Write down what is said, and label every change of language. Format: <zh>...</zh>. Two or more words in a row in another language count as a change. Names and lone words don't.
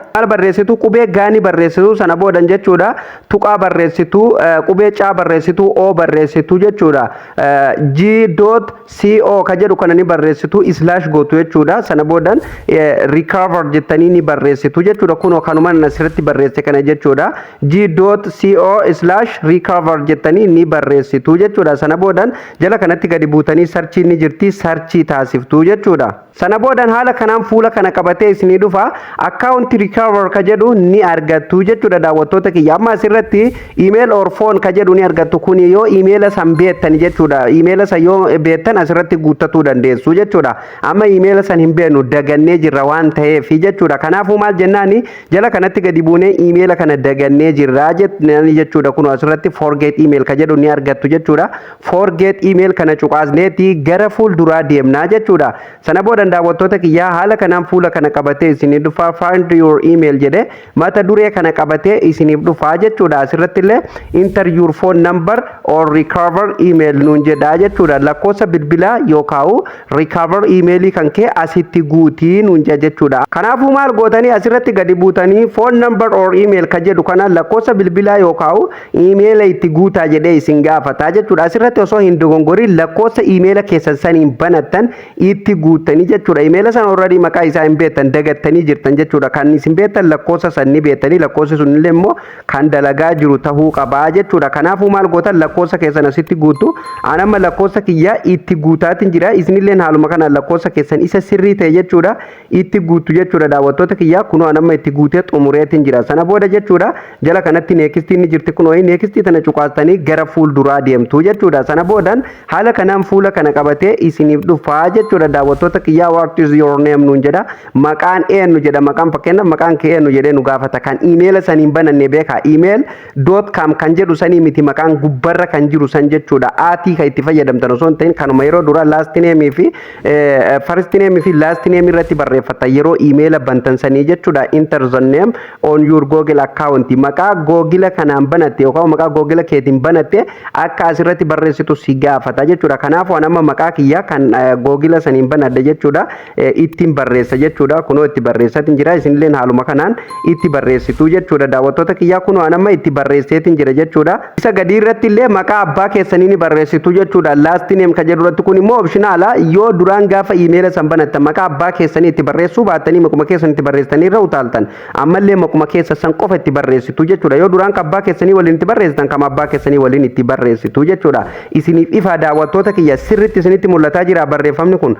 <om>Maal barreessitu qubee gaanii barreessitu sana boodan jechuudha tuqaa barreessitu qubee caa barreessitu o barreessitu jechuudha g.co ka jedhu kana ni barreessitu slash gootu jechuudha sana boodan recover jettanii ni barreessitu jechuudha kunoo kanuma asirratti barreesse kana jechuudha g.co slash recover jettanii ni barreessitu jechuudha sana boodan jala kanatti gadi buutanii sarchii ni jirti sarchii taasiftu jechuudha. Sana boodan haala kanaan fuula kana qabatee isinii dhufa</om> <en>account recover</en> <om>ka jedhu ni argattu jechuudha daawwattoota kiyya. Amma asirratti</om> <en>email or phone</en> <om>ka jedhu ni argattu kun yoo email san beektan jechuudha. Email san yoo beektan asirratti guuttachuu dandeessu jechuudha. Amma email san hin beeknu dagannee jirra waan ta'eef jechuudha. Kanaafuu maal jennaani jala kanatti gadi buunee email kana dagannee jirra jechuudha. Kun asirratti</om> <en>forget email</en> <om>ka jedhu ni argattu jechuudha.</om> <en>Forget email</en> <om>kana cuqaasneeti gara fuulduraa deemnaa jechuudha. Sana booda daawwattoota kiyyaa haala kanaan fuula kana qabatee isiniif dhufa</om> <en>find your email</en> <om>jedhe mata duree kana qabatee isiniif dhufa jechuudha. Asirratti illee</om> <en>enter your phone number or recover email</en> <om>nuun jedha jechuudha. Lakkoofsa bilbilaa yookaan</om> <en>recover emailii</en> <om>kan kee asitti guutii nuun jedha jechuudha. Kanaafuu maal gootanii asirratti gadi buutanii</om> <en>phone number or email</en> <om>ka jedhu kana lakkoofsa bilbilaa yookaan email itti guutaa jedhee isin gaafata jechuudha. Asirratti osoo hin dogongorin lakkoofsa email keessan saniin banattan itti guutanii jechuudha. Email san already maqaa isaa hin beektan dagattanii jirtan jechuudha. Kan isin beektan lakkoofsa san ni beektanii lakkoofsi sun illee immoo kan dalagaa jiru tahuu qabaa jechuudha. Kanaafuu maal gootan lakkoofsa keessan asitti guutu. An amma lakkoofsa kiyya itti guutaatiin jira. Isinillee haaluma kana lakkoofsa keessan isa sirrii ta'e jechuudha itti guutu jechuudha daawwattoota kiyya. Kunoo an amma itti guutee xumureetiin jira. Sana booda jechuudha jala kanatti neekistiin ni jirti. Kunoo neekistii tana cuqaastanii gara fuulduraa deemtu jechuudha. Sana boodan haala kanaan fuula kana qabatee isiniif dhufaa jechuudha daawwattoota kiyya.</om> <en>What is your name</en> <om>nuun jedha maqaan eenyu jedha maqaan fakkeenya maqaan kee eenyu jedhee nu gaafata kan email saniin bananne beeka email.com kan jedhu sanii miti maqaan gubbarra kan jiru san jechuudha. Aatii kan itti fayyadamtan osoo hin ta'in kanuma yeroo dura</om> <en>last name</en> <om>fi</om> <en>first name</en> <om>fi</om> <en>last name</en> <om>irratti barreeffata yeroo email bantan sanii jechuudha.</om> <en>Enter the name on your Google account</en> <om>maqaa Google kanaan banatte yookaan maqaa Google keetiin banatte akka asirratti barreessitu si gaafata jechuudha. Kanaafuu anama maqaa kiyya kan Google saniin banadde jechuudha. Ittiin barreessa jechuudha. Kunoo itti barreessatiin jira. Isinillee haaluma kanaan itti barreessitu jechuudha. Daawwattoota kiyyaa kunoo anama itti barreesseetiin jira jechuudha. Isa gadi irratti illee maqaa abbaa keessanii ni barreessitu jechuudha.</om> <en>Last name</en> <om>ka jedhu irratti kun immoo optionaala yoo duraan gaafa email san banattan maqaa abbaa keessanii itti barreessuu baattanii maquma keessan itti barreessitanii irra utaaltan ammallee maquma keessa san qofa itti barreessitu jechuudha. Yoo duraan ka abbaa keessanii waliin itti barreessitan kama abbaa keessanii waliin itti barreessitu jechuudha. Isiniif ifa daawwattoota kiyya sirriitti isinitti mul'ataa jira barreeffamni kun.</om>